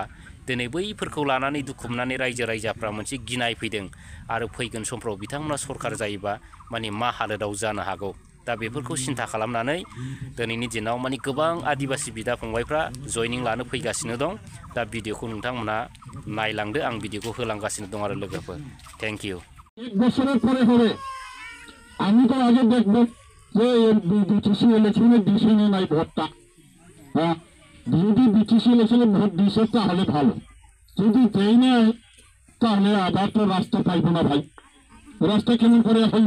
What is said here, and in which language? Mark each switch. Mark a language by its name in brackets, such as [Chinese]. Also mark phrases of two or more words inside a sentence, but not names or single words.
[Bodo] दिनै बैफोरखौ लानानै दुखु मोननानै रायजो राजाफ्रा मोनसे गिनाय फैदों आरो फैगोन समफ्राव बिथांमोना सरकार जायोबा माने मा हालोदाव जानो हागौ। दा बेफोरखौ सिन्था खालामनानै दिनैनि दिनाव माने गोबां आदिबासि बिदा फंबायफ्रा जयनिं लानो फैगासिनो दं। दा भिडिअखौ नोंथांमोना नायलांदो, आं भिडिअखौ होलांगासिनो दं आरो लोगोफोर। [English] Thank you. [Bangla] एक बছরের পরে হবে। আমি তো আগে দেখবো যে বিটিসি ইলেকশনে দিছে না নাই ভোটটা। হ্যাঁ, যদি বিটিসি ইলেকশনে ভোট দিছে তাহলে ভালো, যদি দেয় নাই তাহলে আবার তো রাস্তা পাইব না ভাই। রাস্তা কেমন করে হইব?